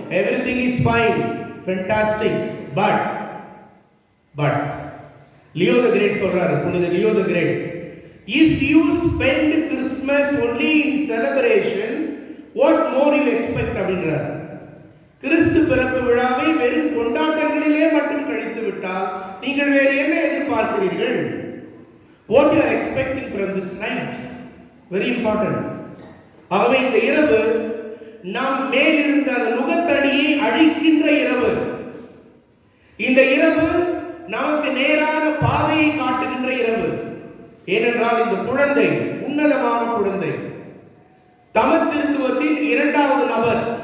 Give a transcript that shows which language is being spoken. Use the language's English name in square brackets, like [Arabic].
[English] Everything is fine, fantastic. But Leo the Great [Tamil] சொல்றாரு, புனித [English] Leo the Great, if you spend Christmas only in celebration, what more you expect [Tamil] அப்படின்றார். கிறிஸ்து பிறப்பு விழாவை வெறும் கொண்டாட்டங்களிலே மட்டும் கழித்து விட்டால் நீங்கள் வேறு என்ன எதிர்பார்க்கிறீர்கள்? [English] What you are expecting from this night? Very important. [Tamil] ஆகவே இந்த இரவு நாம் மேலிருந்த அந்த நுகத்தடியை அழிக்கின்ற இரவு. இந்த இரவு நமக்கு நேரான பாதையை காட்டுகின்ற இரவு. ஏனென்றால் இந்த குழந்தை உன்னதமான குழந்தை, தமத்திருத்துவத்தின் இரண்டாவது நபர்.